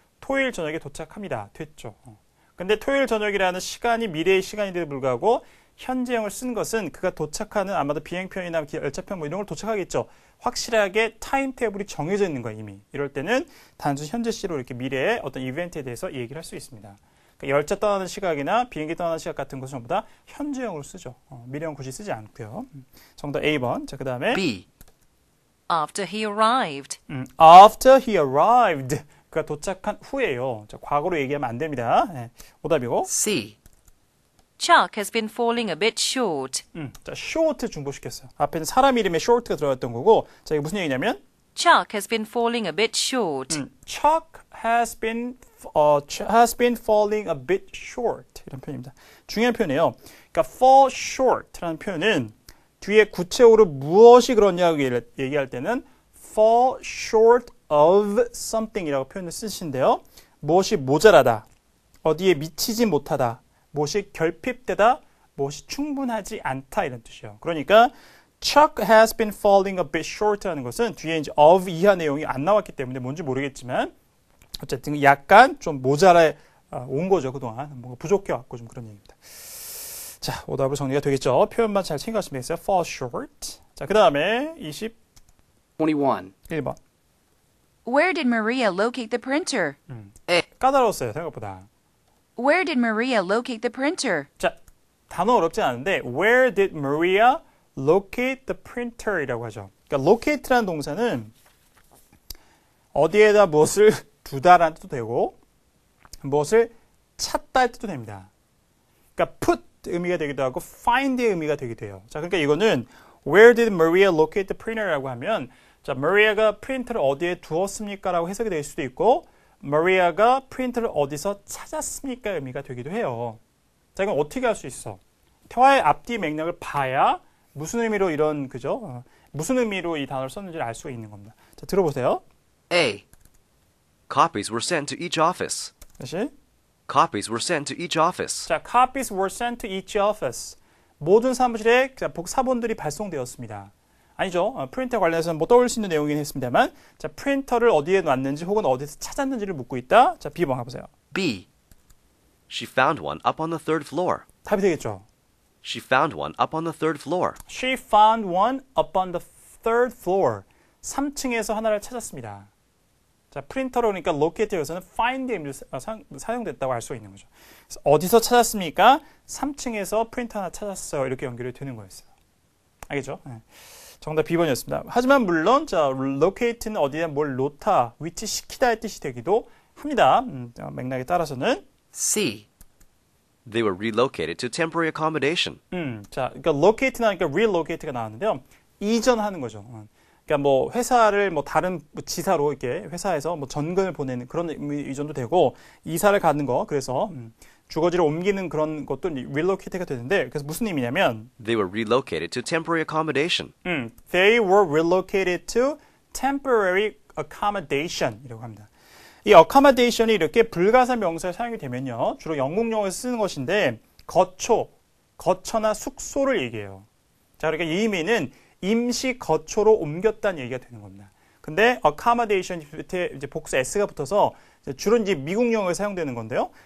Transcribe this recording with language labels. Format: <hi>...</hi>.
<ko>토요일 저녁에 도착합니다. 됐죠. 근데 토요일 저녁이라는 시간이 미래의 시간인데도 불구하고 현재형을 쓴 것은 그가 도착하는 아마도 비행편이나 열차편 뭐 이런 걸 도착하겠죠. 확실하게 타임테이블이 정해져 있는 거예요, 이미. 이럴 때는 단순 현재 시로 이렇게 미래의 어떤 이벤트에 대해서 얘기를 할 수 있습니다. 그러니까 열차 떠나는 시각이나 비행기 떠나는 시각 같은 것은 전부 다 현재형으로 쓰죠. 미래형 굳이 쓰지 않고요. 정답 A번. 자, 그 다음에</ko> <en>B. After he arrived. After he arrived.</en> <ko>그가 도착한 후에요. 자, 과거로 얘기하면 안 됩니다. 네, 오답이고.</ko> <en>C. Chuck has been falling a bit short.</en> <ko>자, short 중복시켰어요. 앞에는 사람 이름에 short가 들어갔던 거고, 자, 이게 무슨 얘기냐면,</ko> <en>Chuck has been falling a bit short. Chuck has been falling a bit short.</en> <ko>이런 표현입니다. 중요한 표현이에요. 그러니까 fall short라는 표현은 뒤에 구체적으로 무엇이 그러냐고 얘기할 때는</ko> <en>fall short of something</en> <ko>이라고 표현을 쓰시는데요. 무엇이 모자라다, 어디에 미치지 못하다, 무엇이 결핍되다, 무엇이 충분하지 않다 이런 뜻이에요. 그러니까</ko> <en>Chuck has been falling a bit short</en> <ko>라는 것은 뒤에 이제 of 이하 내용이 안 나왔기 때문에 뭔지 모르겠지만 어쨌든 약간 좀 모자라 온 거죠. 그동안 뭔가 부족해 왔고 좀 그런 얘기입니다. 자, 오답으로 정리가 되겠죠. 표현만 잘 챙겨가시면 되겠어요. fall short. 자, 그 다음에</ko> <en>21.</en> <ko>21번.</ko> <en>Where did Maria locate the printer?</en> <ko>까다로웠어요, 생각보다.</ko> <en>Where did Maria locate the printer?</en> <ko>자, 단어 어렵지 않은데</ko> <en>Where did Maria locate the printer?</en> <ko>이라고 하죠. 그러니까 locate라는 동사는 어디에다 무엇을 두다라는 뜻도 되고 무엇을 찾다 할 뜻도 됩니다. 그러니까 put 의미가 되기도 하고 find의 의미가 되기도 해요. 자, 그러니까 이거는</ko> <en>Where did Maria locate the printer</en> <ko>라고 하면 자, 마리아가 프린터를 어디에 두었습니까? 라고 해석이 될 수도 있고 마리아가 프린터를 어디서 찾았습니까? 의미가 되기도 해요. 자, 이건 어떻게 할 수 있어? 대화의 앞뒤 맥락을 봐야 무슨 의미로 이런 그죠? 무슨 의미로 이 단어를 썼는지를 알 수가 있는 겁니다. 자, 들어보세요.</ko> <en>A. Copies were sent to each office.</en> <ko>다시.</ko> <en>Copies were sent to each office. 자, copies were sent to each office.</en> <ko>모든 사무실에 복사본들이 발송되었습니다. 아니죠. 프린터 관련해서는 뭐 떠올릴 수 있는 내용이긴 했습니다만 자, 프린터를 어디에 놨는지 혹은 어디서 찾았는지를 묻고 있다. 자, B번 가보세요.</ko> <en>B. She found one up on the third floor.</en> <ko>답이 되겠죠.</ko> <en>She found one up on the third floor. She found one up on the third floor.</en> <ko>3층에서 하나를 찾았습니다. 자, 프린터로 그러니까 locate에서는 find의 의미로 사용됐다고 알 수 있는 거죠. 그래서 어디서 찾았습니까? 3층에서 프린터 하나 찾았어요. 이렇게 연결이 되는 거였어요. 알겠죠? 네. 정답 B번이었습니다. 하지만 물론 자, locate는 어디에 뭘 놓다, 위치시키다의 뜻이 되기도 합니다. 맥락에 따라서는</ko> <en>C. They were relocated to temporary accommodation.</en> <ko>자, 그러니까 locate 나니까 relocate가 나왔는데요. 이전하는 거죠. 그러니까 뭐 회사를 뭐 다른 지사로 이렇게 회사에서 뭐 전근을 보내는 그런 이전도 되고 이사를 가는 거 그래서 주거지를 옮기는 그런 것도 relocate가 되는데 그래서 무슨 의미냐면</ko> <en>They were relocated to temporary accommodation. They were relocated to temporary accommodation</en> <ko>이라고 합니다. 이 accommodation이 이렇게 불가사 명사에 사용이 되면요. 주로 영국 용어에서 쓰는 것인데 거처나 숙소를 얘기해요. 자, 그러니까 이 의미는 임시 거처로 옮겼다는 얘기가 되는 겁니다. 근데 accommodation 밑에 이제 복수 s가 붙어서 주로 이제 미국 용어에 사용되는 건데요.</ko>